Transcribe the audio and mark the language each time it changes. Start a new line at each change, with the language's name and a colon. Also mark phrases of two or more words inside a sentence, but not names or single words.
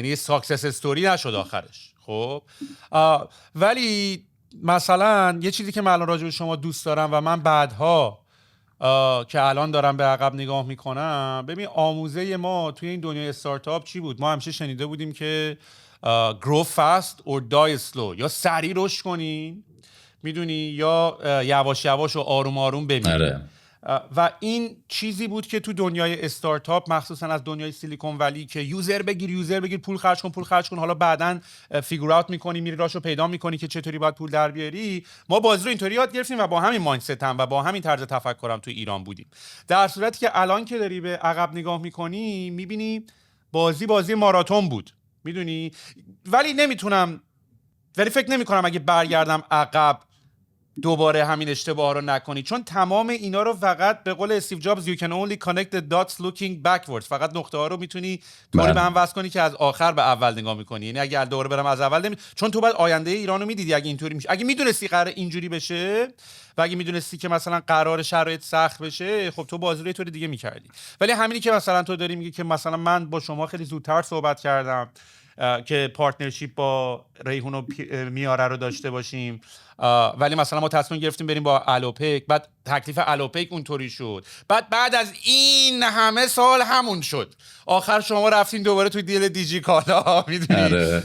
Persian: یعنی یه
English: success story
Persian: نشد آخرش. خب ولی مثلا یه چیزی که من الان راجع به شما دوست دارم و من بعدها که الان دارم به عقب نگاه میکنم، ببین آموزه ما توی این دنیای استارتاپ چی بود؟ ما همیشه شنیده بودیم که
English: grow fast or die slow،
Persian: یا سریع رشد کنین میدونی یا یواش یواش و آروم آروم بمیرین. و این چیزی بود که تو دنیای استارتاپ مخصوصا از دنیای سیلیکون ولی که یوزر بگیر پول خرج کن حالا بعدن
English: figure out
Persian: میکنی میری راشو پیدا میکنی که چطوری باید پول در بیاری. ما بازی رو اینطوری یاد گرفتیم و با همین مایندست هم و با همین طرز تفکرم تو ایران بودیم، در صورتی که الان که داری به عقب نگاه میکنی میبینی بازی ماراتون بود میدونی. ولی فکر نمیکنم اگه برگردم عقب دوباره همین اشتباه رو نکنی، چون تمام اینا رو فقط به قول استیو جابز
English: you can only connect the dots looking backwards،
Persian: فقط نقطه ها رو میتونی طوری به هم وصل کنی که از آخر به اول نگاه میکنی. یعنی اگه دوباره برم از اول چون تو باید آینده ایران رو میدیدی اگه اینطوری میشه، اگه میدونستی قرار اینجوری بشه و اگه میدونستی که مثلا قرار شرایط سخت بشه، خب تو بازی رو یه طور دیگه میکردی. ولی همینی که مثلا تو داری میگی که مثلا من با شما خیلی زودتر صحبت کردم که پارتنرشیپ با ریحون و میاره رو داشته باشیم، ولی مثلا ما تصمیم گرفتیم بریم با الوپک، بعد تکلیف الوپک اونطوری شد، بعد از این همه سال همون شد، آخر شما رفتین دوباره توی دیل دیجی کالا میدونی.